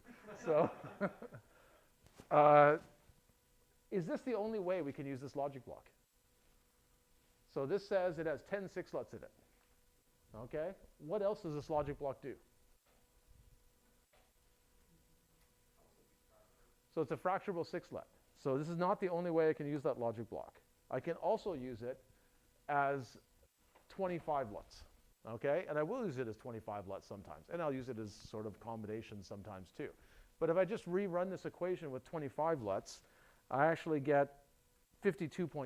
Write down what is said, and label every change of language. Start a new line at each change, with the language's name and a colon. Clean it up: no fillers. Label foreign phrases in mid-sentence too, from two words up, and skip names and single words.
English: So is this the only way we can use this logic block? So this says it has 10 6 LUTs in it. Okay? What else does this logic block do? So it's a fracturable 6 LUT. So this is not the only way I can use that logic block. I can also use it as 25 LUTs. Okay? And I will use it as 25 LUTs sometimes. And I'll use it as sort of combinations sometimes too. But if I just rerun this equation with 25 LUTs, I actually get 52.5.